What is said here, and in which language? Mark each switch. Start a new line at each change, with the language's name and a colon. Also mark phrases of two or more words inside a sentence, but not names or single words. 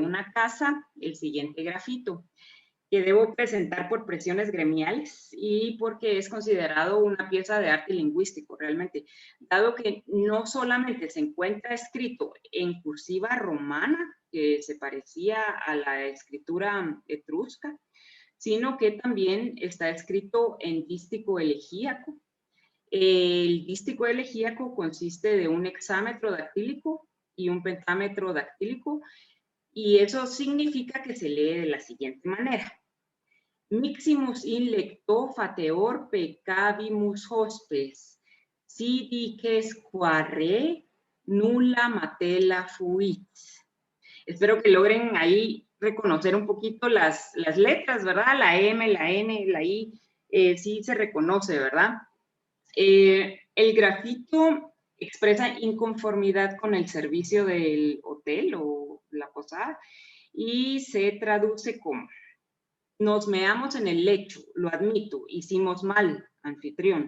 Spanish: una casa el siguiente grafito, que debo presentar por presiones gremiales y porque es considerado una pieza de arte lingüístico realmente, dado que no solamente se encuentra escrito en cursiva romana, que se parecía a la escritura etrusca, sino que también está escrito en dístico elegíaco. El dístico elegíaco consiste de un hexámetro dactílico y un pentámetro dactílico, y eso significa que se lee de la siguiente manera.
Latin: Miximus in lecto fateor peccavimus hospes, si dices quare nulla matella fuit.
Spanish: Espero que logren ahí reconocer un poquito las letras, ¿verdad? La M, la N, la I, sí se reconoce, ¿verdad? El grafito expresa inconformidad con el servicio del hotel o la posada y se traduce como: nos meamos en el lecho, lo admito, hicimos mal, anfitrión.